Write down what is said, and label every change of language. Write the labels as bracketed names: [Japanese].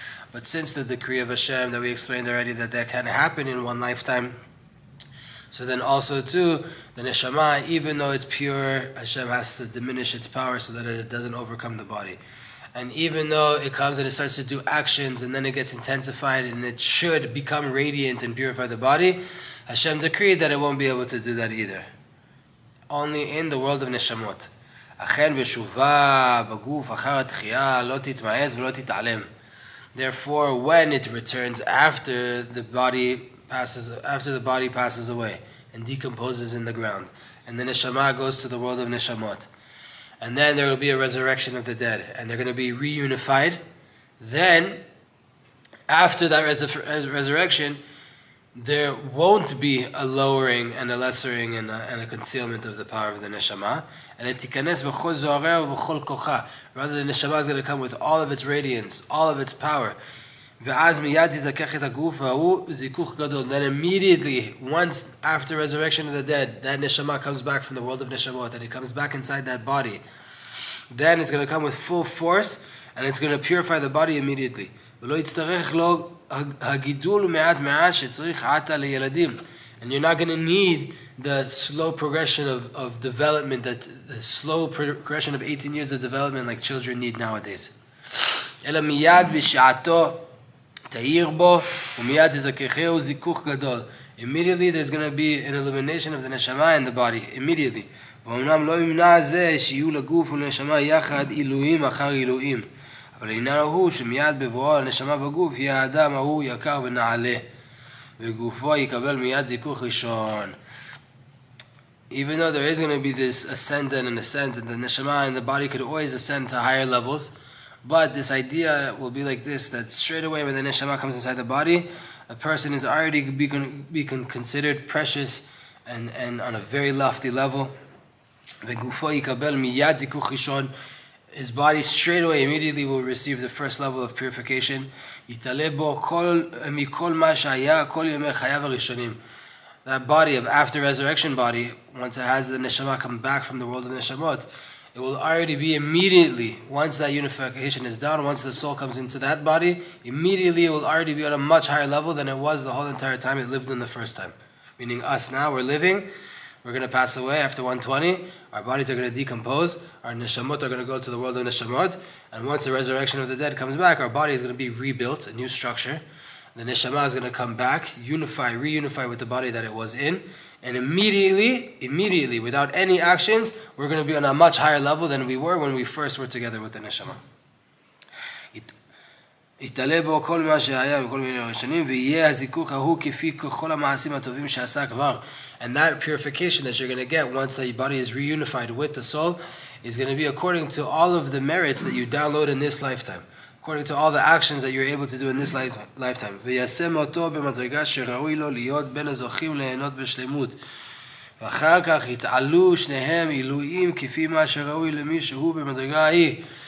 [English] But since the decree of Hashem that we explained already, that can happen in one lifetime, so then also too, the neshama, even though it's pure, Hashem has to diminish its power so that it doesn't overcome the body. And even though it comes and it starts to do actions and then it gets intensified and it should become radiant and purify the body, Hashem decreed that it won't be able to do that either. Only in the world of neshamot. [Hebrew] אכן בשובה בגוף אחר התחייה לא תתמעט ולא תתעלם. [English] Therefore, when it returns after the body passes away and decomposes in the ground, and the neshama goes to the world of neshamot, and then there will be a resurrection of the dead, and they're going to be reunified. Then, after that resurrection, there won't be a lowering and a lessering and a concealment of the power of the neshama. And it [Hebrew] tikanes b'chol zohareh v'chol kocha. [English] Rather, the neshama is going to come with all of its radiance, all of its power. [Hebrew] Ve'az miyad yizakech et haguf v'hu zikuch gadol. [English] Then immediately, once after resurrection of the dead, that neshama comes back from the world of neshamot, and it comes back inside that body. Then it's going to come with full force, and it's going to purify the body immediately. [Hebrew] ולא יצטרך לו הגידול מעט מעט שצריך עתה לילדים. [English] And you're not going to need the slow progression of development, the slow progression of 18 years of development like children need nowadays. [Hebrew] אלא מיד בשעתו תאיר בו ומיד תזככהו זיכוך גדול. [English] Immediately there's going to be an illumination of the neshama in the body, immediately. [Hebrew] ואומנם לא ימנע זה שיהיו לגוף ולנשמה יחד עילויים אחר עילויים. אבל העניין הוא שמיד בבואו הנשמה בגוף יהיה האדם ההוא יקר ונעלה וגופו יקבל מיד זיכוך ראשון. [English] Even though there is going to be this ascent and an ascent, and the neshama and the body could always ascend to higher levels, but this idea will be like this, that straight away when the neshama comes inside the body, a person is already be considered precious and on a very lofty level. [Hebrew] וגופו יקבל מיד זיכוך ראשון. [English] His body straight away, immediately will receive the first level of purification. [Hebrew] יתעלה בו מכל מה שהיה כל ימי חייו הראשונים. [English] That body of after resurrection body, once it has the neshama come back from the world of neshamot, it will already be immediately, once that unification is done, once the soul comes into that body, immediately it will already be on a much higher level than it was the whole entire time it lived in the first time. Meaning us now, we're living, we're going to pass away after 120, our bodies are going to decompose, our neshamot are going to go to the world of neshamot, and once the resurrection of the dead comes back, our body is going to be rebuilt, a new structure. The neshama is going to come back, reunify with the body that it was in, and immediately, without any actions, we're going to be on a much higher level than we were when we first were together with the neshama. [Hebrew] יתעלה בו כל מה שהיה וכל מיני ראשונים, ויהיה הזיכוך ההוא כפי כל המעשים הטובים שעשה כבר. [English] And that purification that you're going to get once the body is reunified with the soul is going to be according to all of the merits that you download in this lifetime, according to all the actions that you're able to do in this lifetime. [Hebrew] וישם אותו במדרגה שראוי לו להיות בין הזוכים ליהנות בשלמות. ואחר כך יתעלו שניהם עילויים כפי מה שראוי למי שהוא במדרגה ההיא.